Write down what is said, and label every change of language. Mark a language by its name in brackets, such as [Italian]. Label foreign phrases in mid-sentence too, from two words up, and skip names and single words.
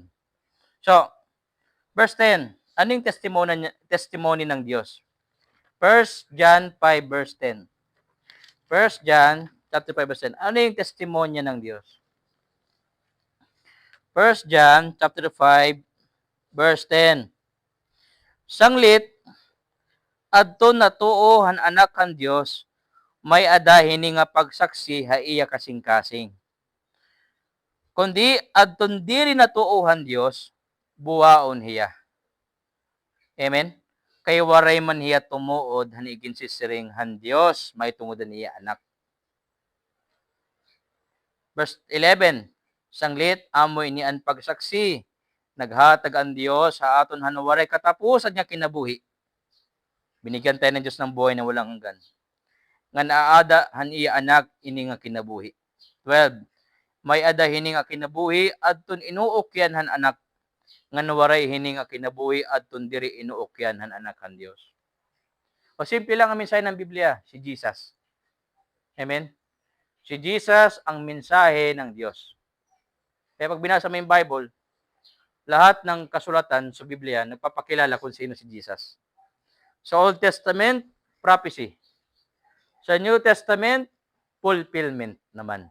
[English] So, verse 10. [Filipino] Ano yung testimony ng Diyos? [English] 1 John 5 verse 10. 1 John chapter 5 verse 10. [Filipino] Ano yung testimonya ng Diyos? [English] 1 John chapter 5 verse 10. [Waray] Sanglit adto natuohan anak kan Dios may adahini nga pagsaksi ha iya kasing-kasing. Kundi adton diri natuohan Dios buwaon hiya. Amen. Kay waray man hiya tumuod hanigin sisiring han Dios may tungodan niya anak. Verse 11. Sanglit amoy ni an pagsaksi naghatag ang Dios sa aton hanuwaray katapusan nga kinabuhi. [Filipino] Binigyan tayo ng Diyos ng buhay na walang hanggan. [Waray] Nga naada han iya anak ini nga kinabuhi. 12. May ada hini nga kinabuhi adton inuokyan han anak nga nawaray hini nga kinabuhi adton diri inuokyan han anak han Dios. [Filipino] O simple lang ang mensahe ng Biblia, si Jesus. Amen. Si Jesus ang mensahe ng Diyos. Kaya pag binasa mo yung Bible, lahat ng kasulatan sa Biblia nagpapakilala kung sino si Jesus. Sa [English] Old Testament, [Filipino] prophecy. Sa [English] New Testament, [Filipino] fulfillment naman.